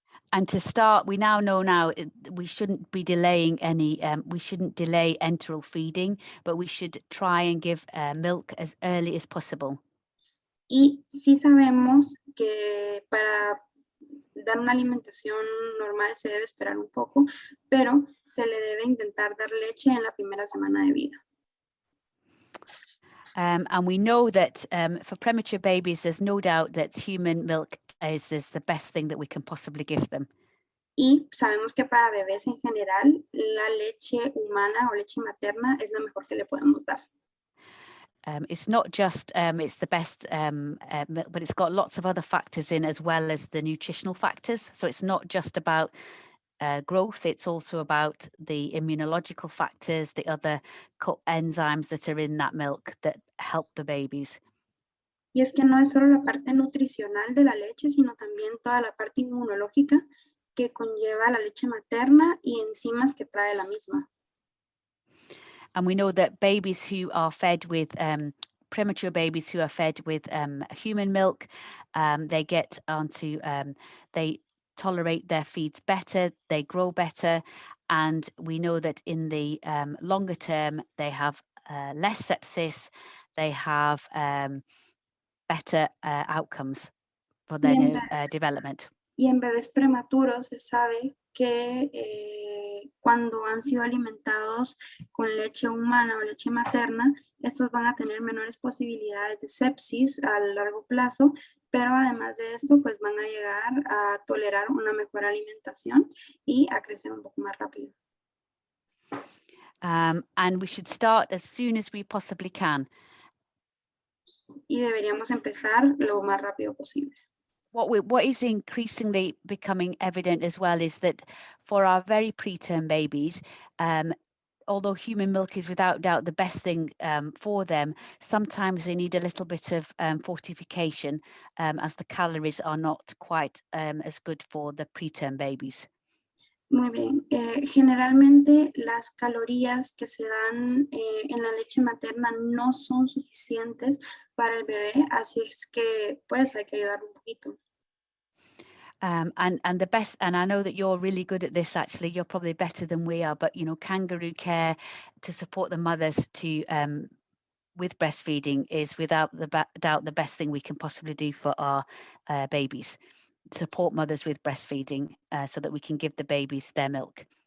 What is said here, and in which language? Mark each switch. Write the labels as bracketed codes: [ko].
[en] And to start, we now know we shouldn't be delaying we shouldn't delay enteral feeding, but we should try and give milk as early as possible. [es] Y sí sabemos que para dar una alimentación normal se debe esperar un poco, pero se le debe intentar dar leche en la primera semana de vida. [en] And we know that for premature babies, there's no doubt that human milk is the best thing that we can possibly give them. [es] Y sabemos que para bebés en general, la leche humana o leche materna es lo mejor que le podemos dar. [en] It's not just it's the best, milk, but it's got lots of other factors in as well as the nutritional factors. So it's not just about growth, it's also about the immunological factors, the other enzymes that are in that milk that help the babies. [es] Y es que no es solo la parte nutricional de la leche, sino también toda la parte inmunológica que conlleva la leche materna y enzimas que trae la misma. [en] And we know that babies who are fed with premature babies who are fed with human milk, they get onto, they tolerate their feeds better, they grow better, and we know that in the longer term, they have less sepsis, they have better outcomes for their development. [es] Y en bebés prematuros se sabe que cuando han sido alimentados con leche humana o leche materna, estos van a tener menores posibilidades de sepsis a largo plazo, pero además de esto, pues van a llegar a tolerar una mejor alimentación y a crecer un poco más rápido. [en] And we should start as soon as we possibly can. [es] Y deberíamos empezar lo más rápido posible. [en] What is increasingly becoming evident as well is that for our very preterm babies, although human milk is without doubt the best thing for them, sometimes they need a little bit of fortification as the calories are not quite as good for the preterm babies. [es] Muy bien. Generalmente las calorías que se dan en la leche materna no son suficientes para el bebé, así es que pues hay que ayudar un poquito. [en] And the best, and I know that you're really good at this actually, you're probably better than we are, but you know, kangaroo care to support the mothers to with breastfeeding is without doubt the best thing we can possibly do for our babies. Support mothers with breastfeeding so that we can give the babies their milk.